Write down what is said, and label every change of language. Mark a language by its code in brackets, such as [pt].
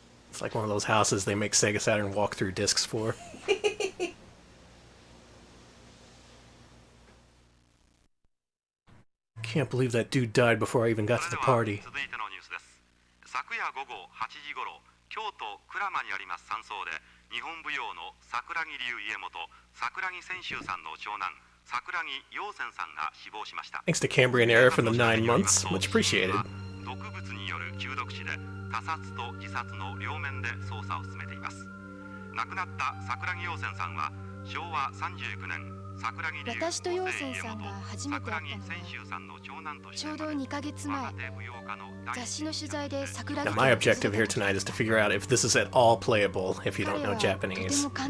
[en] It's like one of those houses they make Sega Saturn walkthrough discs for. Can't believe that dude died before I even got to the party. [ja] 続いてのニュースです。昨夜午後8時頃、京都鞍馬にあります山荘で日本舞踊の桜木流家元桜木千秋さんの長男桜木陽泉さんが死亡しました。 [en] Thanks to Cambrian Era for the 9 months. Much appreciated. [ja] 毒物による中毒死で他殺と自殺の両面で捜査を進めています。亡くなった桜木陽泉さんは昭和39年私と陽泉さんが初めて会ったのはちょうど2ヶ月前、雑誌の取材で桜木 [en] Now, my objective here tonight is to figure out if this is at all playable if you don't know Japanese.